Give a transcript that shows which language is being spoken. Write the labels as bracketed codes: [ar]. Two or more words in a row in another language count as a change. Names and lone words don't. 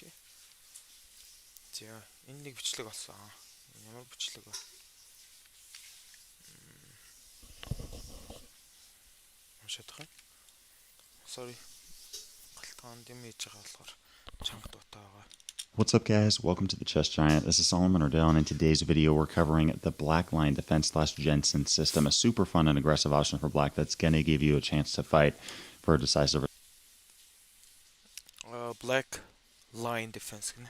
[mn] За энэ нэг бичлэг болсон. Ямар бичлэг вэ? Уншаад байгаа. Sorry. Галтгаан дэм хийж байгаа болохоор чанга дутаа байгаа. [en] What's up guys, welcome to the Chess Giant. This is Solomon Ordell, and in today's video we're covering the Black Line Defense / Jensen system, a super fun and aggressive option for Black that's going to give you a chance to fight for a decisive [mn] Black Line Defense гэнэ.